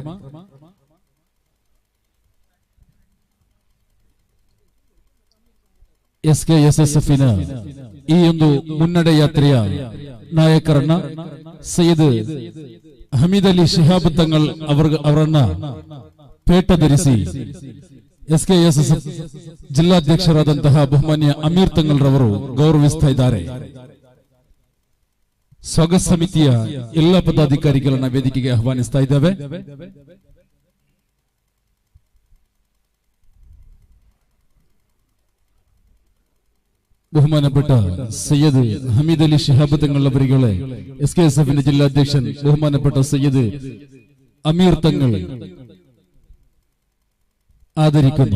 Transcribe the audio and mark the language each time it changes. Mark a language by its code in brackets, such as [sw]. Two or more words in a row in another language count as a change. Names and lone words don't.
[kn] SKSSFನ ಈ ಒಂದು ಮುನ್ನಡೆ ಯಾತ್ರೆಯ ನಾಯಕರನ್ನ ಸಯ್ಯದ್ ಹಮೀದ್ ಅಲಿ ಶಿಹಾಬ್ ತಂಗಳ್ ಅವರನ್ನ ಪೇಟ ಧರಿಸಿ SKSSF ಜಿಲ್ಲಾಧ್ಯಕ್ಷರಾದಂತಹ ಬಹುಮಾನ್ಯ ಅಮೀರ್ ತಂಗಲ್ರವರು ಗೌರವಿಸ್ತಾ ಇದ್ದಾರೆ. ಸ್ವಾಗತ ಸಮಿತಿಯ ಎಲ್ಲ ಪದಾಧಿಕಾರಿಗಳನ್ನ ವೇದಿಕೆಗೆ ಆಹ್ವಾನಿಸ್ತಾ ಇದ್ದೇವೆ. [ml] ബഹുമാനപ്പെട്ട സയ്യദ് ഹമീദ് അലി ശിഹാബ് തങ്ങൾ അവരുകളെ SKSFന്റെ ജില്ലാധ്യക്ഷൻ ബഹുമാനപ്പെട്ട സയ്യദ് അമീർ തങ്ങൾ ആദരിക്കുന്നു.